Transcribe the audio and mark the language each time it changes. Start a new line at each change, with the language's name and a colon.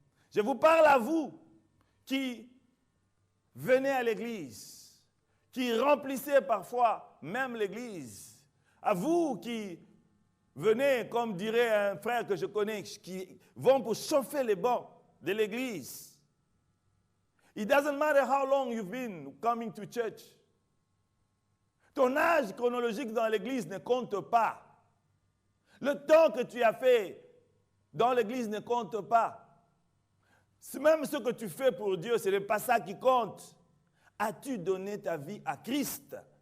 French: Je vous parle à vous qui venez à l'église, qui remplissez parfois même l'église, à vous qui venez, comme dirait un frère que je connais, qui vont pour chauffer les bancs de l'église.
English: It doesn't matter how long you've been coming to church.
French: Ton âge chronologique dans l'église ne compte pas. Le temps que tu as fait dans l'église ne compte pas. Même ce que tu fais pour Dieu, ce n'est pas ça qui compte. As-tu donné ta vie à Christ?